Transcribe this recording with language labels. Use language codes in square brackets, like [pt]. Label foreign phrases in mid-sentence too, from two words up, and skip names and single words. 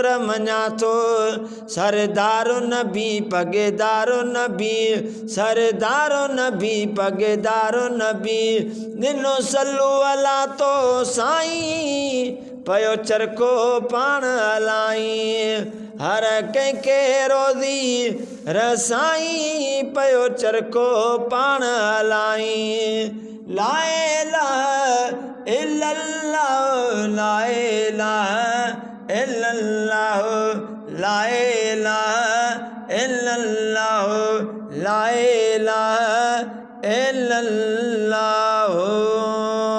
[sd] मञा तो सरदारो नबी पगेदारो नबी सरदारो नबी पगेदारो नबी दिनो [ar] صلوا على [sd] तो साईं पयो चरखो पाण हलाई हर कंहिंखे रोज़ी रसाई पयो चरखो पाण हलाई [ar] لا إله إلا الله لا إله إلا الله لا إله إلا الله لا إله إلا الله